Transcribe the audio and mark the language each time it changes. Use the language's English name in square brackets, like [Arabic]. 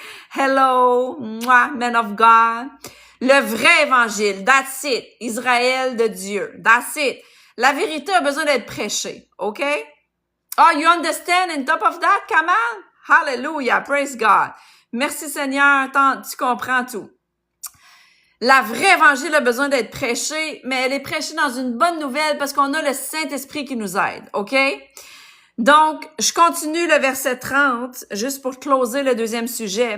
[English] Hello, moi, men of God. [French] Le vrai évangile, [English] that's it. [French] Israël de Dieu, [English] that's it. [French] La vérité a besoin d'être prêchée, OK? [English] Oh, you understand on top of that, Kamal? Hallelujah, praise God. [French] Merci Seigneur, tu comprends tout. La vraie évangile a besoin d'être prêchée, mais elle est prêchée dans une bonne nouvelle parce qu'on a le Saint-Esprit qui nous aide, OK? Donc, je continue le verset 30, juste pour closer le deuxième sujet.